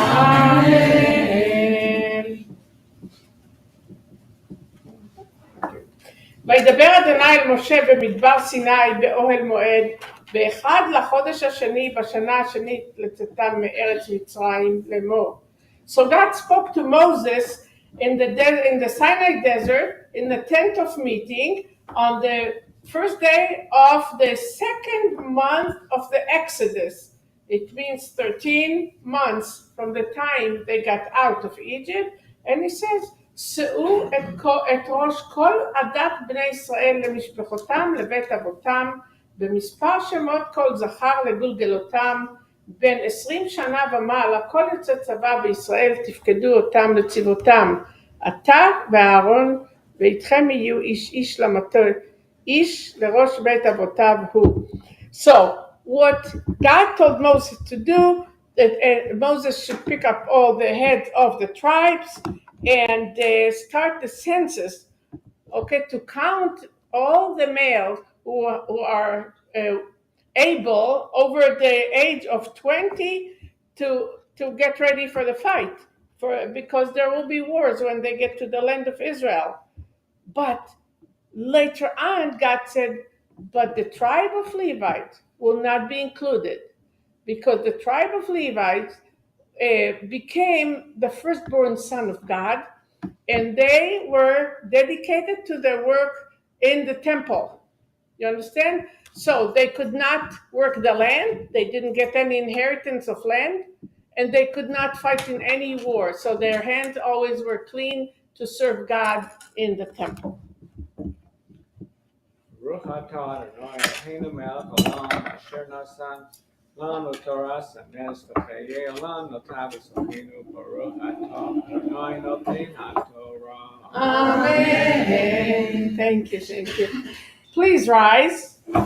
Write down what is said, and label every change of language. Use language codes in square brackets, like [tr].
[he] אמן. וידבר אדוני אל משה במדבר סיני באוהל מועד באחד לחודש השני בשנה השנית לצאתם מארץ מצרים לאמור. [en] So God spoke to Moses in the Sinai desert in the tent of meeting on the first day of the second month of the Exodus. It means 13 months from the time they got out of Egypt, and he says [he] שאו את ראש כל עדת בני ישראל למשפחותם לבית אבותם במספר שמות כל זכר לגולגלותם בין 20 שנה ומעלה כל יוצא צבא בישראל תפקדו אותם לצבאותם אתה ואהרון ואיתכם יהיו איש איש למטה איש לראש בית אבותיו הוא. [en] So what God told Moses to do, that Moses should pick up all the heads of the tribes and start the census, okay, to count all the males who are able over the age of 20 to get ready for the fight, because there will be wars when they get to the land of Israel. But later on, God said, but the tribe of Levites will not be included, because the tribe of Levites became the firstborn son of God, and they were dedicated to their work in the temple. You understand? So they could not work the land, they didn't get any inheritance of land, and they could not fight in any war. So their hands always were clean to serve God in the temple. [he] Baruch atah Adonai Eloheinu melech haolam asher nasan לנו תורה סמס וחיי עולם נותן בסוכנו ברוך אתה אדוני נותן התורה. [en] Amen. Thank you, thank you. Please rise.